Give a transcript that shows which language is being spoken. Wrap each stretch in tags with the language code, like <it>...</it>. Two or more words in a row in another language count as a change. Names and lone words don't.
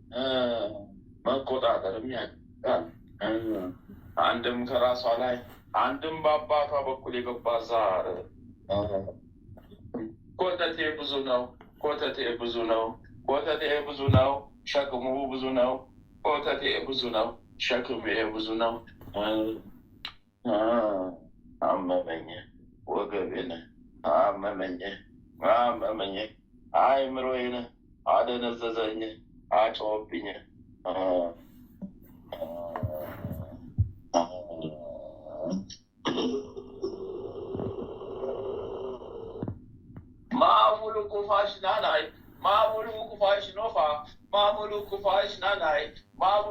<am>መቆጣጠርም ያቅታል። አንድም ከራሷ ላይ አንድም በአባቷ በኩል የገባ ዛር። ኮተቴ ብዙ ነው፣ ኮተቴ ብዙ ነው፣ ኮተቴ ብዙ ነው፣ ሸክሙ ብዙ ነው። ኮተቴ ብዙ ነው፣ ሸክሜ ብዙ ነው። አመመኝ፣ ወገቤን አመመኝ፣ አመመኝ፣ አእምሮዬን አደነዘዘኝ፣ አጮህብኝ። ማሙሉ ኩፋሽ ናናይ ማሙሉ ኩፋሽ ኖፋ ማሙሉ ኩፋሽ ናናይ ማሙሉ</am>